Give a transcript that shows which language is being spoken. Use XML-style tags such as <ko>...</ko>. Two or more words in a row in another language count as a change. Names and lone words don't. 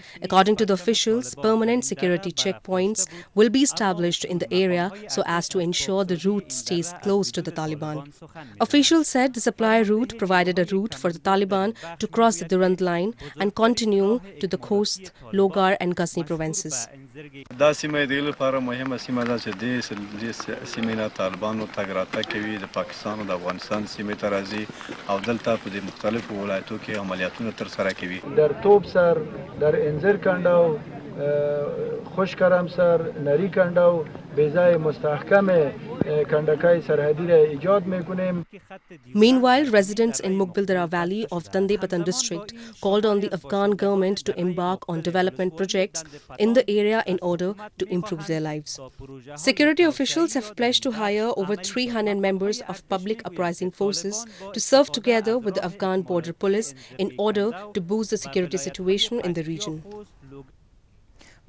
<en>According to the officials, permanent security checkpoints will be established in the area so as to ensure the route stays close to the Taliban. Officials said the supply route provided a route for the Taliban to cross the Durand line and continue to the Khost, Logar and Ghazni provinces.</en> <ps>سیمه طالبانو تګ راتګ کوي د پاکستان او د افغانستان سیمې ته راځي او دلته په دې مختلفو ولایتو کې عملیاتونه ترسره کوي.</ps> <fa>در توبسر، در انزرکنډو، خوشکرمسر، نریکنډو بیزای مستحکم کنډکای سرحدی را ایجاد میکنیم.</fa> <en>Meanwhile, residents in Mugbildara Valley of Dandepatan district called on the Afghan government to embark on development projects in the area in order to improve their lives. Security officials have pledged to hire over 300 members of public uprising forces to serve together with the Afghan border police in order to boost the security situation in the region.</en>